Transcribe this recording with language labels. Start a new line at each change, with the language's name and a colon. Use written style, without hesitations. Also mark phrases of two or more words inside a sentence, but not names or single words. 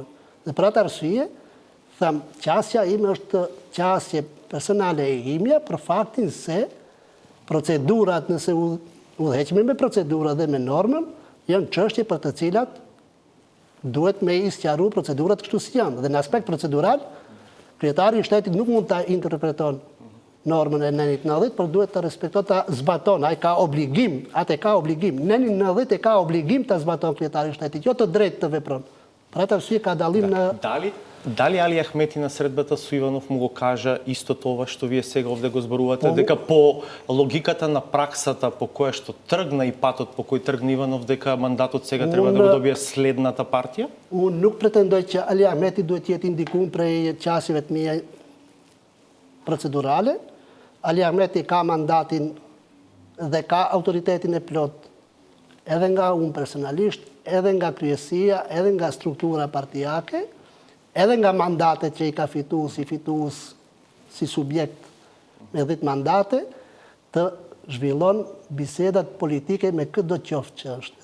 Albanian: Dhe për atë arsye, them, qasja ime është qasje personale e imja për faktin se procedurat, nëse udhëheqemi me procedura dhe me normën, janë çështje për të cilat duhet me i sqaruar procedurat kështu si janë. Dhe në aspekt procedural, kryetari i shtetit nuk mund ta interpreton normën e Nenit 90, por duhet të respektohet, ta zbaton. Ai ka obligim, atë ka obligim. Neni 90 e ka obligim ta zbaton kryetari i shtetit, jo të drejtë të vepron. Për atë arsye ka dallim në...
Macedonian: Дали Али Ахмети на средбата со Иванов му го кажа исто това што вие сега овде го зборувате, дека по логиката на праксата по која што тргна и патот по кој тргна Иванов, дека мандатот сега треба да го добие следната партија?
Albanian: Unë nuk pretendoj që Ali Ahmeti duhet të jetë indikuar prej qasjeve të mia procedurale. Ali Ahmeti ka mandatin dhe ka autoritetin e plot edhe nga unë personalisht, edhe nga kryesia, edhe nga struktura partijake, edhe nga mandatet që i ka fitues si subjekt me 10 mandate, të zhvillon bisedat politike me këtë do qoftë që është.